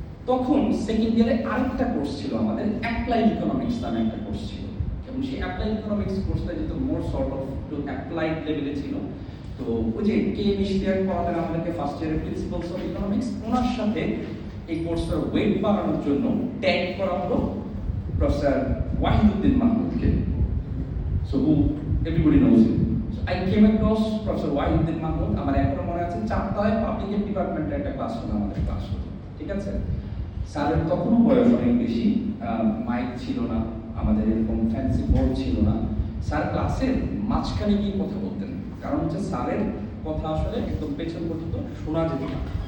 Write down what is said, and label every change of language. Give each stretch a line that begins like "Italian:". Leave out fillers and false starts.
Bangla: তখন সেকেন্ড ইয়ারে আরেকটা কোর্স ছিল আমাদের, অ্যাপ্লাইড ইকোনমিক্স নামে একটা কোর্স ছিল, এবং সেই অ্যাপ্লাইড ইকোনমিক্স কোর্সটা যেহেতু মোর সর্ট অফ টু অ্যাপ্লাইড লেভেলে ছিল, তো ওই যে কে মিশতিয়াক পড়াতেন আমাদেরকে ফার্স্ট ইয়ারের প্রিন্সিপালস অফ ইকোনমিক্স, ওনার সাথে এই কোর্সটার ওয়েট বাড়ানোর জন্য ট্যাগ করা হলো professor Wahiduddin মাহমুদকে।
English: So who everybody knows him. So I came across Professor Wahiduddin Mahmood.
Bangla: আমার এখনো মনে আছে 4টায় পাবলিক ডিপার্টমেন্টের একটা ক্লাস হলো, আমাদের ক্লাস হলো, ঠিক আছে। স্যারের তখনও বয়স অনেক বেশি, মাইক ছিল না, আমাদের এরকম ফ্যান্সি বোর্ড ছিল না। স্যার ক্লাসের মাঝখানে গিয়ে কথা বলতেন, কারণ হচ্ছে স্যারের কথা আসলে একদম পেছন পর্যন্ত শোনা যেত না।